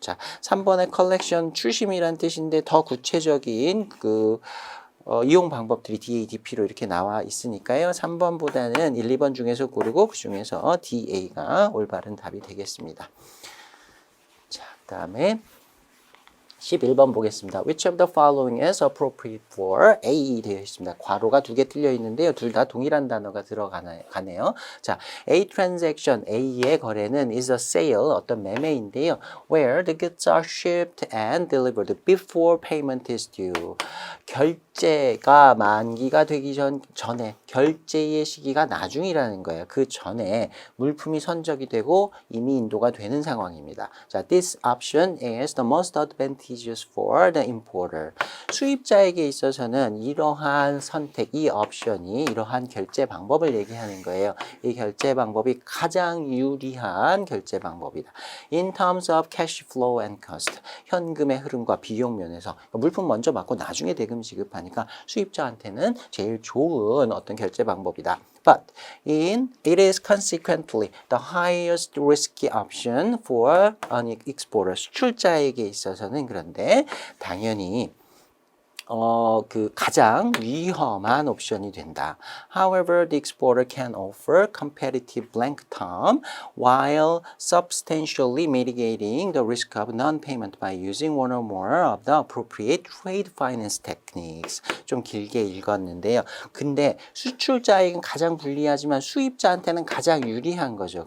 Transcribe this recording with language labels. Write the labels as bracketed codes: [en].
[ko] 자, 3번의 collection 추심이란 뜻인데 더 구체적인 이용 방법들이 DA, DP로 이렇게 나와 있으니까요. 3번보다는 1, 2번 중에서 고르고 그 중에서 DA가 올바른 답이 되겠습니다. 자, 그 다음에 11번 보겠습니다. [en] Which of the following is appropriate for A [ko] 되어 있습니다. 괄호가 두 개 틀려 있는데요. 둘 다 동일한 단어가 들어가네요. 자, [en] A transaction, [ko] A의 거래는 [en] is a sale, [ko] 어떤 매매인데요. [en] Where the goods are shipped and delivered before payment is due. [ko] 결제가 만기가 되기 전에 결제의 시기가 나중이라는 거예요. 그 전에 물품이 선적이 되고 이미 인도가 되는 상황입니다. [en] 자, this option is the most advantageous for the importer. [ko] 수입자에게 있어서는 이러한 선택, 이 옵션이 이러한 결제 방법을 얘기하는 거예요. 이 결제 방법이 가장 유리한 결제 방법이다. [en] In terms of cash flow and cost. [ko] 현금의 흐름과 비용 면에서 물품 먼저 받고 나중에 대금 지급하니까 수입자한테는 제일 좋은 어떤 결제 방법이다. [en] But it is consequently the highest risky option for an exporter. [ko] 수출자에게 있어서는 그런데 당연히 가장 위험한 옵션이 된다. [en] However, the exporter can offer competitive blank term while substantially mitigating the risk of non-payment by using one or more of the appropriate trade finance techniques. [ko] 좀 길게 읽었는데요. 근데 수출자에게는 가장 불리하지만 수입자한테는 가장 유리한 거죠.